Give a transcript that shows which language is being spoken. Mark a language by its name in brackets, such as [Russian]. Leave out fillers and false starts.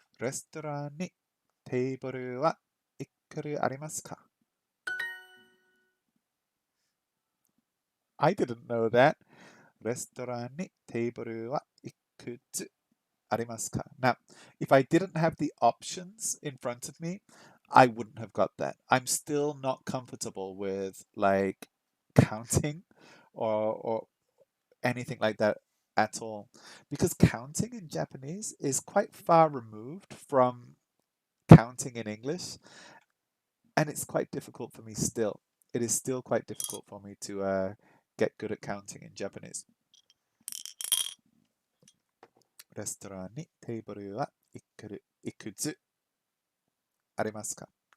[Japanese] レストランにテーブルはいくらありますか? [English] I didn't know that. [Japanese] レストランにテーブルはいくつありますか? [English] Now, if I didn't have the options in front of me, I wouldn't have got that. I'm still not comfortable with like counting or anything like that at all, because counting in Japanese is quite far removed from counting in English, and it's quite difficult for me still. It is still quite difficult for me to get good at counting in Japanese. [Japanese] レストランにテーブルはいくつありますか?